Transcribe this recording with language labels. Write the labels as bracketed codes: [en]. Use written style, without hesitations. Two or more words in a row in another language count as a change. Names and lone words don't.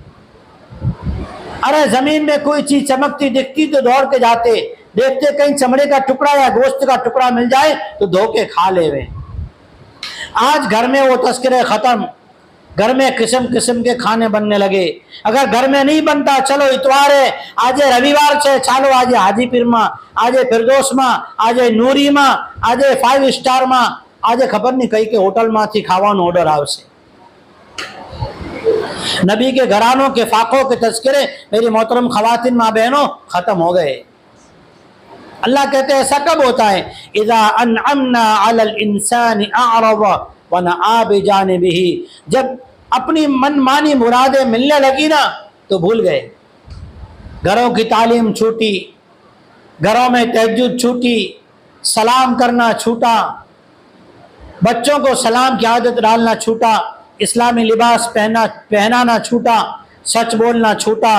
[ur] ارے زمین میں کوئی چیز چمکتی دکھتی تو دوڑ کے جاتے، دیکھتے کہیں چمڑے کا ٹکڑا یا گوشت کا ٹکڑا مل جائے تو دھو کے کھا لے ہوئے. آج گھر میں وہ تذکرے ختم، گھر میں قسم قسم کے کھانے بننے لگے. اگر گھر میں نہیں بنتا چلو اتوار ہے، آج رویوار سے چالو، آج حاجی پیر ماں، آج فردوس ماں، آج نوری ماں، آج 5 સ્ટાર માં، آج خبر نہیں کئی کے ہوٹل [gu] માં થી ખાવાનું ઓર્ડર આવશે. [ur] نبی کے گھرانوں کے فاقوں کے تذکرے میری محترم خواتین ماں بہنوں ختم ہو گئے. اللہ کہتے ہیں ایسا کب ہوتا ہے؟ [ar] اذا انعمنا علی الانسان اعرض ونأى بجانبہ، [ur] جب اپنی من مانی مرادیں ملنے لگی نا تو بھول گئے. گھروں کی تعلیم چھوٹی، گھروں میں تہجد چھوٹی، سلام کرنا چھوٹا، بچوں کو سلام کی عادت ڈالنا چھوٹا، اسلامی لباس پہنانا چھوٹا، سچ بولنا چھوٹا۔